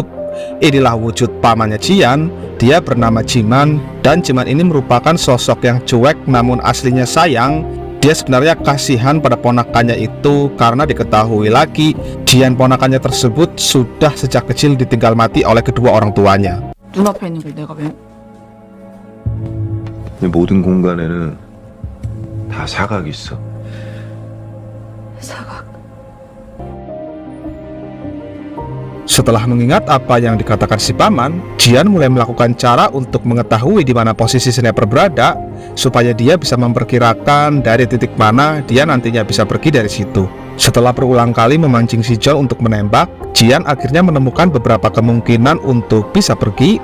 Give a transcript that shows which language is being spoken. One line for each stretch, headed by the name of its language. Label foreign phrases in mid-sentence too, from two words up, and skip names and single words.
Indonesian: Inilah wujud pamannya Jian. Dia bernama Jiman, dan Jiman ini merupakan sosok yang cuek namun aslinya sayang. Dia sebenarnya kasihan pada ponakannya itu karena diketahui lagi Jian ponakannya tersebut sudah sejak kecil ditinggal mati oleh kedua orang tuanya.
Korean: 눈앞에 있는 걸 내가 왜? 내 모든 공간에는 다 사각이 있어. 사각.
Indonesian: Setelah mengingat apa yang dikatakan si paman, Jian mulai melakukan cara untuk mengetahui di mana posisi sniper berada, supaya dia bisa memperkirakan dari titik mana dia nantinya bisa pergi dari situ. Setelah berulang kali memancing si John untuk menembak, Jian akhirnya menemukan beberapa kemungkinan untuk bisa pergi.